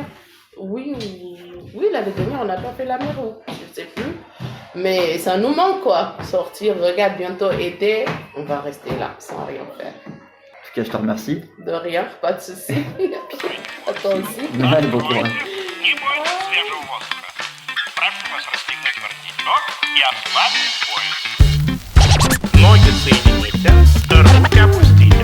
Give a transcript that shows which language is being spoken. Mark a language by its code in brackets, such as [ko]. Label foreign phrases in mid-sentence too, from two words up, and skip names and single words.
[fr] Oui, l'année dernière, on n'a pas fait la mer, je sais plus. Mais ça nous manque, quoi. Sortir, regarde, bientôt été, on va rester là, sans rien faire. En tout cas, je te remercie. De rien, pas de souci. À toi aussi. Allez, bon courage. [ru] Не бойтесь свежего воздуха. Прошу вас расстегнуть воротничок и ослабить пояс. Ноги соедините, руки опустите.